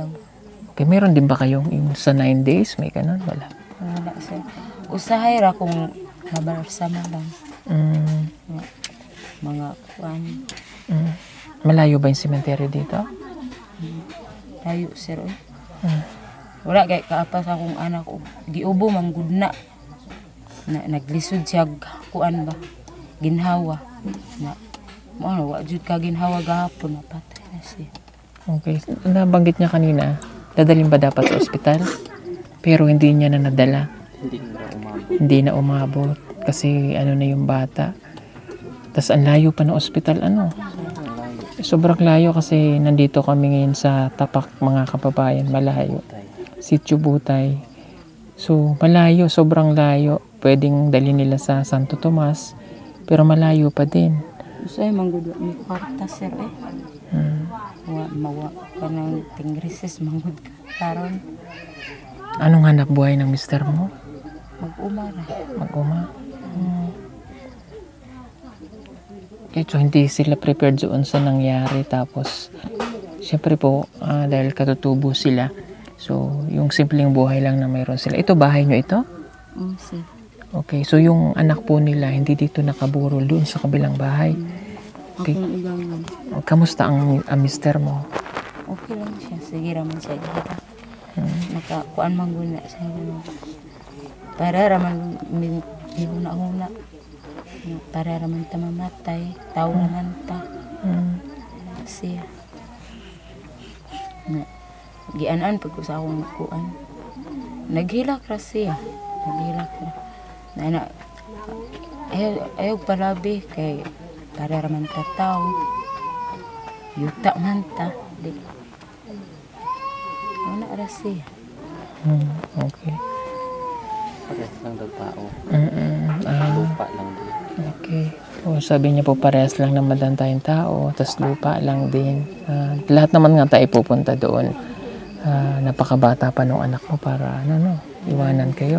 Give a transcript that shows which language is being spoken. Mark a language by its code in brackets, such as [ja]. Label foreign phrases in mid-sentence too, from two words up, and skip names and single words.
[ceb] Adlaw. [tl] Okay, meron din ba kayong yung sa 9 days? May ganun? Wala. [ceb] Wala sir. Usahay ra kung nabarsama lang. Mga kuan. [tl] Malayo ba yung sementeryo dito? Tayo sir. [ceb] Wala kay kaapas akong anak giubo man gud na. Naglisod siya kuan ba. Ginhawa. Na mo wa jud ka ginhawa gahapon napatay na siya. [tl] Okay. Nabanggit niya kanina, dadalhin ba dapat sa ospital? Pero hindi niya na nadala. Hindi na umabot. Kasi na yung bata. Tapos ang layo pa ng ospital, Sobrang layo kasi nandito kami ngayon sa Tapak, mga kababayan, malayo. Sitio Butay. So, malayo, sobrang layo. Pwedeng dalhin nila sa Santo Tomas, pero malayo pa din. [ceb] Usay manggod mi kwarta sir mawa kanang tingrises manggod karon. [tl] Anong hanap buhay ng mister mo? [ceb] Mag-uma. [tl] Okay, so hindi sila prepared doon sa nangyari. Tapos, syempre po, dahil katutubo sila, so yung simpleng buhay lang na mayroon sila. Ito, bahay nyo ito? Sir. Okay, so yung anak po nila, hindi dito nakaburol doon sa kabilang bahay. Okay. [ceb] Akong ugangan. [tl] Kamusta ang mister mo? [ceb] Okay lang siya. Sige raman siya gihira. Nakakuan man guna sa ganun. Para raman huna-huna. Para raman ta mamatay. Tao naman ta. Siya. Gianan pag ko sa akong kuan. Naghilak ra siya. Naghilak ra. Ayaw palabi kay para raman ta tao. Yuta man ta. Di. Wala ra siya. [tl] Okay. Parehas lang daw tao. Ah, Lupa lang din. okay. O, sabi niya po parehas lang naman tayong tao, tas lupa lang din. Lahat naman nga tayo pupunta doon. Napakabata pa nung anak mo para iwanan kayo.